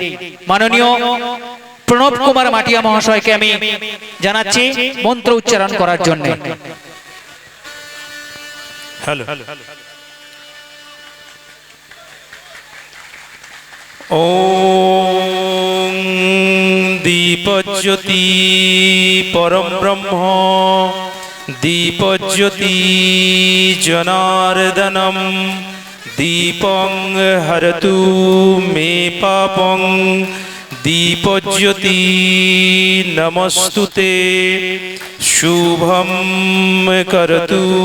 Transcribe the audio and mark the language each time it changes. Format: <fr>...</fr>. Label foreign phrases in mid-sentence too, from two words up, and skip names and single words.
<bn>মাননীয় প্রণব কুমার মাটিয়া মহাশয়কে আমি জানাচ্ছি মন্ত্র উচ্চারণ করার জন্য। হ্যালো।</bn> <sa>ওম দীপজ্যোতি পরম ব্রহ্ম দীপজ্যোতি জনার্দনম দীপং হরতু মে পাপং দীপজ্যোতি নমস্তুতে শুভম করতু</sa>